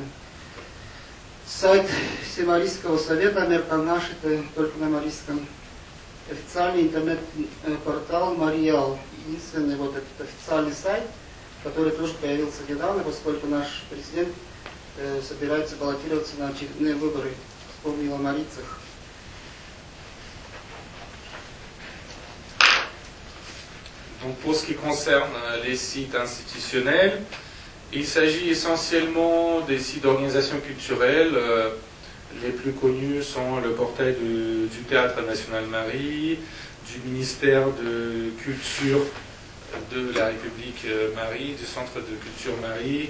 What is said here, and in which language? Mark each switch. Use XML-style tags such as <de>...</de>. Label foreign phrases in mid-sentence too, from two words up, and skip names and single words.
<ru>Сайт Всемарийского совета Американаш, это только на марийском. Официальный интернет-портал Мариал. Единственный вот этот официальный сайт, который тоже появился недавно, поскольку наш президент собирается баллотироваться на очередные выборы. Вспомнил о марийцах.</ru> <fr>Donc pour ce qui concerne les sites institutionnels, il s'agit essentiellement des sites d'organisation culturelle. Les plus connus sont le portail du Théâtre National Marie, du ministère de Culture de la République Marie, du Centre de Culture Marie.</fr>